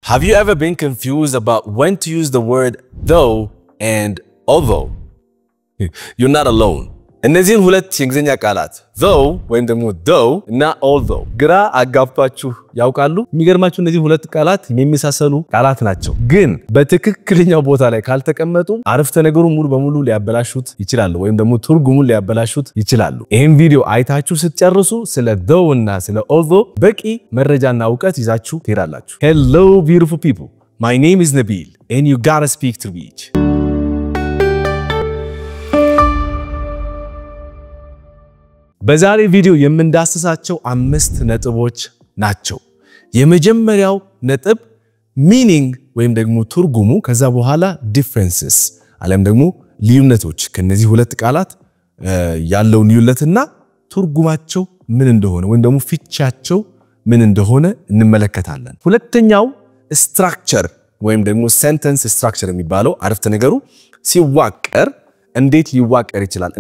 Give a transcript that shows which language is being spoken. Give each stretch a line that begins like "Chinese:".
English: Have you ever been confused about when to use the word though and although? You're not alone.
Amharic: እነዚህን ሁለት የእንግሊዝኛ ቃላት though ወይም ደግሞ though እና although ግራ አጋብቷችሁ ያውቃሉ? የሚገርማችሁ እነዚህ ሁለት ቃላት የሚመሳሰሉ ቃላት ናቸው፣ ግን በትክክለኛው ቦታ ላይ ካልተቀመጡ አረፍተ ነገሩን ሙሉ በሙሉ ሊያበላሹት ይችላሉ ወይም ደግሞ ትርጉሙን ሊያበላሹት ይችላሉ። ይሄን ቪዲዮ አይታችሁ ስትጨርሱ ስለ though እና ስለ although በቂ መረጃና ዕውቀት ይዛችሁ ትሄዳላችሁ።
English: Hello beautiful people. My name is Nabil and you gotta speak to Beach.
Amharic: በዛሬ ቪዲዮ የምንዳስሳቸው 5 ነጥቦች ናቸው። የመጀመሪያው ነጥብ ሚኒንግ ወይም ደግሞ ትርጉሙ፣ ከዛ በኋላ ዲፈረንስስ አለም ደግሞ ልዩነቶች ከነዚህ ሁለት ቃላት ያለው ልዩነትና ትርጉማቸው ምን እንደሆነ ወይም ደግሞ ፍቻቸው ምን እንደሆነ እንመለከታለን። ሁለተኛው ስትራክቸር ወይም ደግሞ ሴንተንስ ስትራክቸር የሚባለው አረፍተ ነገሩ ሲዋቀር እንዴት ሊዋቀር ይችላል?